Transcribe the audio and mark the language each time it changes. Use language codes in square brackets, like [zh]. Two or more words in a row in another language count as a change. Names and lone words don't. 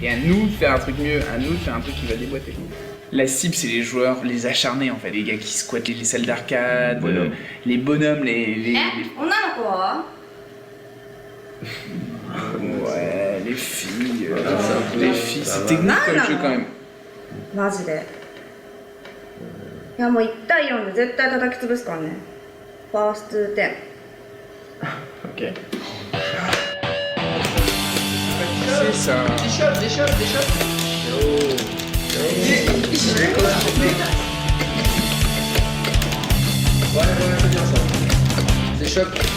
[fr] Et à nous de faire un truc mieux, à nous de faire un truc qui va déboîter. La cible, c'est les joueurs, les acharnés en fait. Les gars qui squattent les salles d'arcade, les bonhommes, les... Ouais, les filles, c'est technique comme jeu quand même. [ja] マジで。いやもう1対4で絶対叩き潰すからね。ファースト10。 [fr] Ok. C'est ça. Des shots. Ouais, c'est bien ça. Des chocs.